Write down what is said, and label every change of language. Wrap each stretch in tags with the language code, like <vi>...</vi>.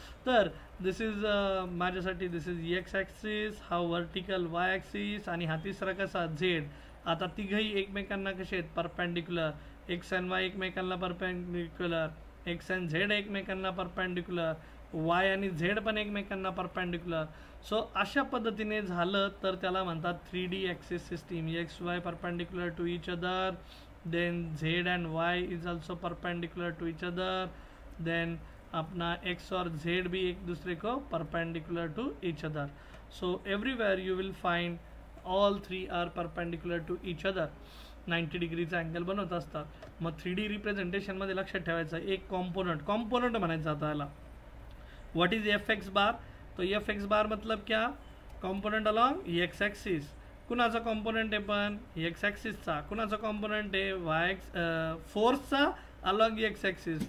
<mr>तर</mr> <en>this is</en> <mr>माझ्यासाठी दिस is x axis, हा व्हर्टिकल वाय ॲक्सिस आणि हा तिसरा कसा झेड. आता तिघही एकमेकांना कसे आहेत परपेंडिक्युलर. एक्स अँड वाय एकमेकांना परपेंडिक्युलर, एक्स अँड झेड एकमेकांना परपेंडिक्युलर, वाय आणि झेड पण एकमेकांना परपेंडिक्युलर. सो अशा पद्धतीने झालं तर त्याला म्हणतात 3D axis system.</mr> <en>X Y perpendicular to each other, then z and y is also perpendicular to each other, then</en> <hi>अपना x और z भी एक दूसरे को</hi> <en>perpendicular to each other. So everywhere you will find all 3 are perpendicular to each other.</en> <mr>90 डिग्रीचा angle बनवत असतात. मग 3D representation मध्ये लक्षात ठेवायचं एक कॉम्पोनंट म्हणायचं आता याला.</mr> <en>What is F X bar.</en> <hi>तो एफ एक्स बार मतलब क्या,</hi> <en>Component along X axis.</en> <mr>कुणाचा कॉम्पोनंट आहे पण एक्स ॲक्सिसचा. कुणाचा कॉम्पोनंट आहे वाय फोर्सचा अलॉंग एक्स ॲक्सिस.</mr>